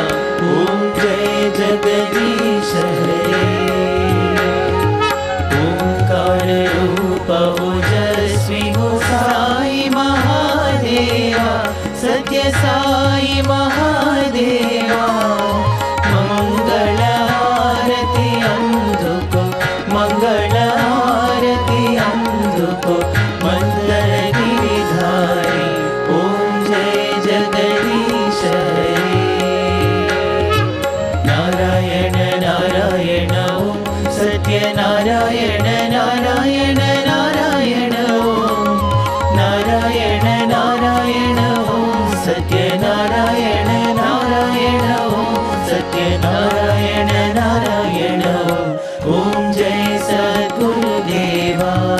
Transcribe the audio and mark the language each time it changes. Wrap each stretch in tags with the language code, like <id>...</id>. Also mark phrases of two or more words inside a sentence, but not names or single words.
<hi>ओम जय जगदीश हरे, ओंकार रूप ओजस्वी हो साई महादेवा, सत्य साई महादेवा</hi> <te>मंगళహారతి అందుకో మంగళహారతి అందుకో మందరగిరిధారి ఓం జయ జగదీశ హరి నారాయణ నారాయణ ఓం సత్యనారాయణ నారాయణ నారాయణ ఓం నారాయణ నారాయణ ఓం సత్యనారాయణ నారాయణ ఓం సత్యనారాయణ నారాయణ ఓం జయ సద్గురుదేవా</te>